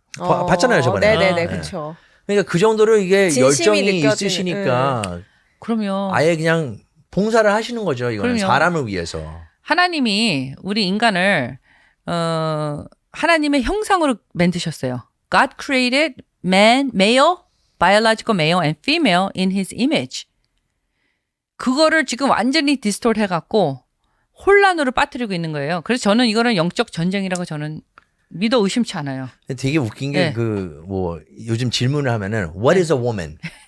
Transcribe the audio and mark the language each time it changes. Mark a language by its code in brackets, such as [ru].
[ko] 봤잖아요 저번에. 네네네, 네. 그렇죠. 그러니까 그 정도로 이게 진심이 열정이 느껴지는, 있으시니까 그러면 아예 그냥 봉사를 하시는 거죠. 이거는 그럼요. 사람을 위해서. 하나님이 우리 인간을 하나님의 형상으로 만드셨어요. [en] God created man, male, biological male and female in his image. [ko] 그거를 지금 완전히 디스토트 해갖고 혼란으로 빠뜨리고 있는 거예요. 그래서 저는 이거는 영적 전쟁이라고 저는 믿어 의심치 않아요. 되게 웃긴 게 뭐 요즘 질문을 하면은 [en] What is a woman?